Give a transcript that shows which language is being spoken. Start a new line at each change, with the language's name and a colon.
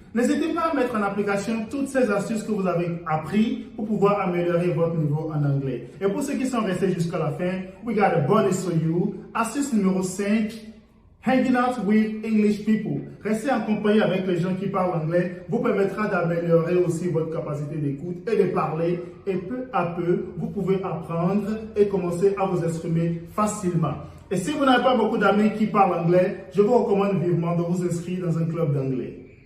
French: N'hésitez pas à mettre en application toutes ces astuces que vous avez apprises pour pouvoir améliorer votre niveau en anglais. Et pour ceux qui sont restés jusqu'à la fin,
English: we got a bonus for you.
French: Astuce numéro 5.
English: Hanging out with English people.
French: Rester en compagnie avec les gens qui parlent anglais vous permettra d'améliorer aussi votre capacité d'écoute et de parler. Et peu à peu, vous pouvez apprendre et commencer à vous exprimer facilement. Et si vous n'avez pas beaucoup d'amis qui parlent anglais, je vous recommande vivement de vous inscrire dans un club d'anglais.